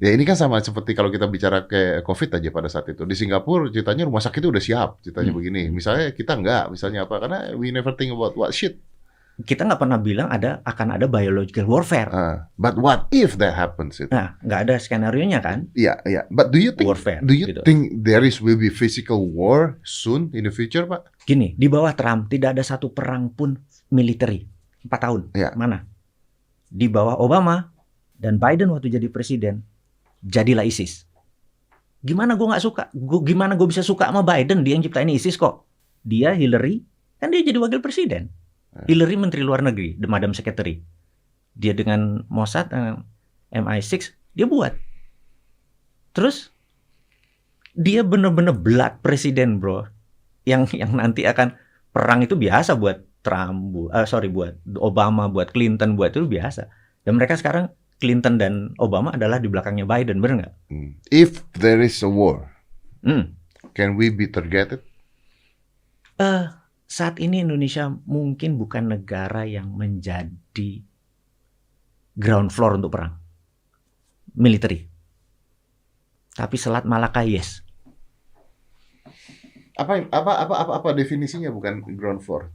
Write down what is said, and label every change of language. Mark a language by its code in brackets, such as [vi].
[id] Ya ini kan sama seperti kalau kita bicara kayak COVID aja pada saat itu. Di Singapura ceritanya rumah sakit itu udah siap. Ceritanya begini. Misalnya kita enggak. Misalnya apa? Karena [en] we never think about what shit. [id] Kita nggak pernah bilang akan ada biological warfare. [en] But what if that happens? [id] Nah, nggak ada skenario-nya kan? Iya. [en] But do you think warfare, think there will be physical war soon in the future, [id] Pak? Gini, di bawah Trump tidak ada satu perang pun military 4 tahun. Ya. Mana? Di bawah Obama dan Biden waktu jadi presiden, jadilah ISIS. Gimana gue nggak suka? Gimana gue bisa suka sama Biden? Dia yang ciptain ISIS kok. Dia Hillary, kan dia jadi wakil presiden. Hillary Menteri Luar Negeri, [en] the Madam Secretary. [id] Dia dengan Mossad, MI6, dia buat. Terus dia bener-bener blood presiden, bro. Yang nanti akan perang itu biasa buat Trump, buat Obama, buat Clinton, buat itu biasa. Dan mereka sekarang Clinton dan Obama adalah di belakangnya Biden, bener nggak? [en] If there is a war, can we be targeted? [id] Saat ini Indonesia mungkin bukan negara yang menjadi ground floor untuk perang military. Tapi Selat Malaka yes. Apa definisinya bukan ground floor?